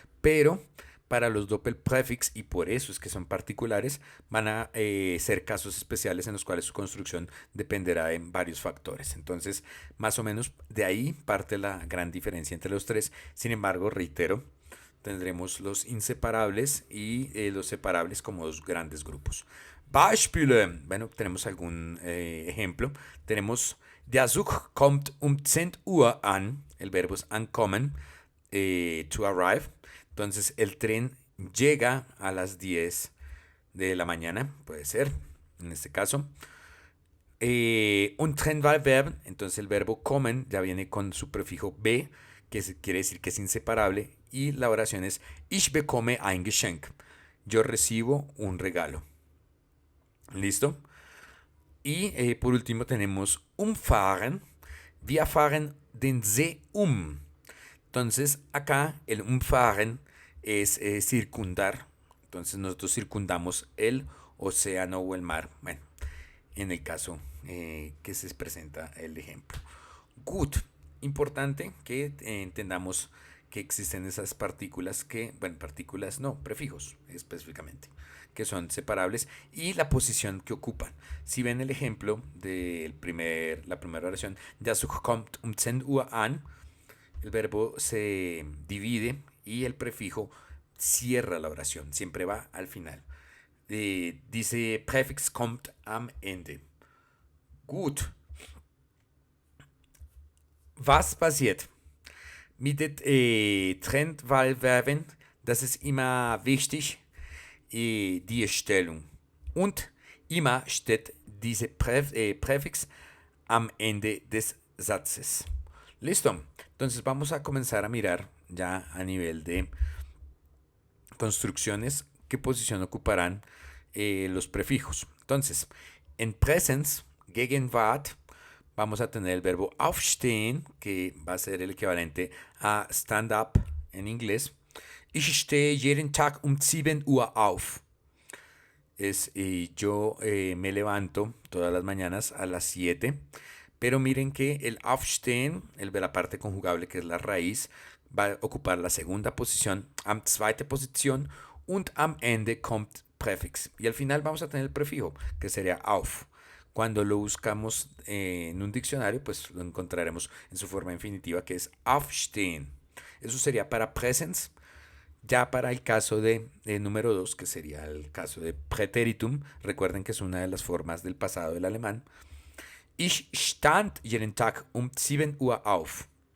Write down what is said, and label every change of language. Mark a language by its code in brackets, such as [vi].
[es] Pero para los doppelprefix, y por eso es que son particulares, van a ser casos especiales en los cuales su construcción dependerá de varios factores. Entonces, más o menos de ahí parte la gran diferencia entre los tres. Sin embargo, reitero, tendremos los inseparables y los separables como dos grandes grupos. Beispiele. Bueno, tenemos algún ejemplo. [de] Tenemos, der Zug kommt 10 Uhr an. [es] El verbo es ankommen, [en] to arrive. [es] Entonces, el tren llega a las 10 de la mañana, puede ser, en este caso. Un Trennwahlverb, entonces el verbo kommen ya viene con su prefijo be, que quiere decir que es inseparable. Y la oración es [de] Ich bekomme ein Geschenk. [es] Yo recibo un regalo. ¿Listo? Y por último tenemos [de] umfahren. Wir fahren den See um. [es] Entonces acá el umfahren es circundar. Entonces nosotros circundamos el océano o el mar. Bueno, en el caso que se presenta el ejemplo. Gut. Importante que entendamos que existen esas partículas que, bueno, partículas no, prefijos específicamente, que son separables y la posición que ocupan. Si ven el ejemplo de la primera oración, [de] das kommt 10 Uhr an, [es] el verbo se divide y el prefijo cierra la oración, siempre va al final. Dice [de] Präfix kommt am Ende. Gut. Was passiert? Mit den Trendwahlverben, das ist immer wichtig, die Stellung. Und immer steht diese Präfix am Ende des Satzes. [es] Listo. Entonces vamos a comenzar a mirar ya a nivel de construcciones qué posición ocuparán los prefijos. Entonces, en Präsens, Gegenwart, vamos a tener el verbo aufstehen, que va a ser el equivalente a stand up en inglés. [de] Ich stehe jeden Tag 7 Uhr auf. [es] Yo me levanto todas las mañanas a las 7. Pero miren que el aufstehen, la parte conjugable que es la raíz, va a ocupar la segunda posición, [de] am zweite Position, und am Ende kommt Präfix. [es] Y al final vamos a tener el prefijo, que sería auf. Cuando lo buscamos en un diccionario, pues lo encontraremos en su forma infinitiva, que es aufstehen. Eso sería para Präsens. Ya para el caso de número 2, que sería el caso de Präteritum, recuerden que es una de las formas del pasado del alemán. [de] Ich stand jeden Tag 7 Uhr auf.